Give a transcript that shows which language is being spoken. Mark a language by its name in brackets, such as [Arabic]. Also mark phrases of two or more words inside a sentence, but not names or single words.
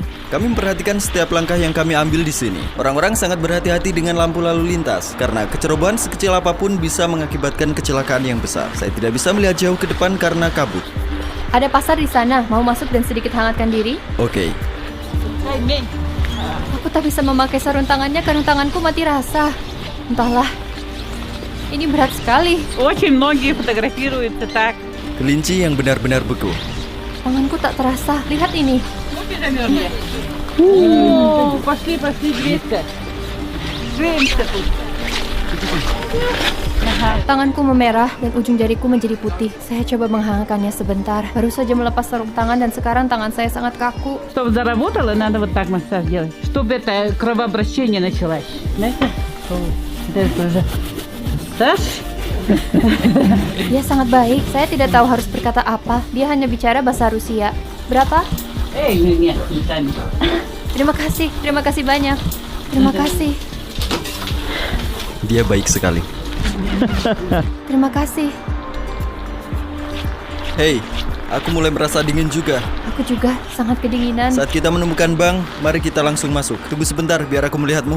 [Indonesian] Kami memperhatikan setiap langkah yang kami ambil di sini. Orang-orang sangat berhati-hati dengan lampu lalu lintas karena kecerobohan sekecil apapun bisa mengakibatkan kecelakaan yang besar. Saya tidak bisa melihat jauh ke depan karena kabut. Ada pasar di sana. Mau masuk dan sedikit hangatkan diri? Oke. Aku tak bisa memakai sarung tangannya karena tanganku mati rasa. Entahlah. Ini berat sekali. [Russian] Очень многие фотографируются так. [Indonesian] Kelinci yang benar-benar beku. Tanganku tak terasa. Lihat ini. [Russian] Пошли, близко. Греемся тут. [Indonesian] Tanganku memerah dan ujung jariku menjadi putih. Saya coba menghangatkannya sebentar. Baru saja melepas sarung tangan dan sekarang tangan saya sangat kaku. [Russian] Чтобы заработало, надо вот так массаж делать. Чтобы это кровообращение началось. Знаете? Это уже массаж. [Indonesian] Dia sangat baik. Saya tidak tahu harus berkata apa. Dia hanya bicara bahasa Rusia. Berapa? [Russian] Нет, не сами. [Indonesian] Terima kasih banyak. Terima kasih. Dia baik sekali. Terima kasih. Hei, aku mulai merasa dingin juga. Aku juga sangat kedinginan. Saat kita menemukan bank, mari kita langsung masuk. Tunggu sebentar biar aku melihatmu.